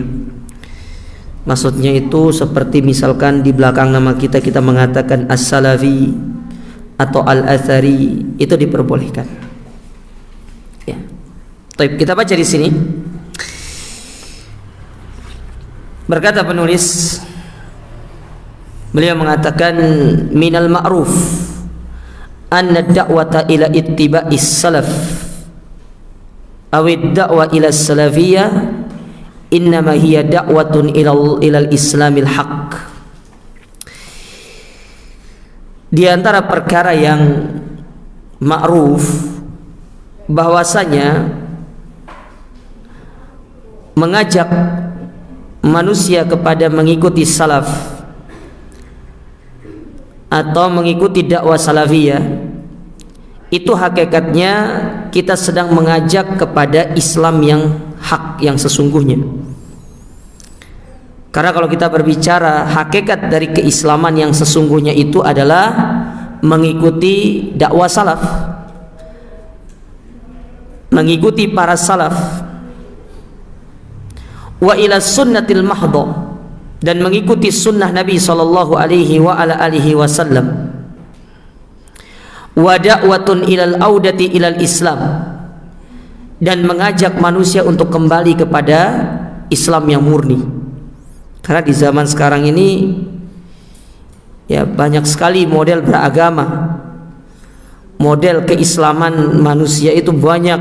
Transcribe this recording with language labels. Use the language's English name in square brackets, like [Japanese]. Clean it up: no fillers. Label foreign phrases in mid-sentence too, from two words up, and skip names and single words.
[Indonesian] Maksudnya itu seperti misalkan di belakang nama kita mengatakan as-salafi atau al-athari, itu diperbolehkan. Ya. Baik, kita baca di sini. Berkata penulis, beliau mengatakan, [Arabic] من المعروف أن الدعوة إلى اتباع السلف أو الدعوة إلى السلفية إنما هي دعوة إلى الإسلام الحق. [Indonesian] Di antara perkara yang ma'ruf bahwasanya mengajak manusia kepada mengikuti salaf atau mengikuti dakwah salafiyah, itu hakikatnya kita sedang mengajak kepada Islam yang hak, yang sesungguhnya. Karena kalau kita berbicara hakikat dari keislaman yang sesungguhnya itu adalah mengikuti dakwah salaf, mengikuti para salaf, [Arabic] وإلى السنة المحضة, [Indonesian] dan mengikuti sunnah Nabi [Arabic] صلى الله عليه وعلى آله وسلم, ودعوة إلى العودة إلى الإسلام, [Indonesian] dan mengajak manusia untuk kembali kepada Islam yang murni. Karena di zaman sekarang ini ya banyak sekali model beragama, model keislaman manusia itu banyak.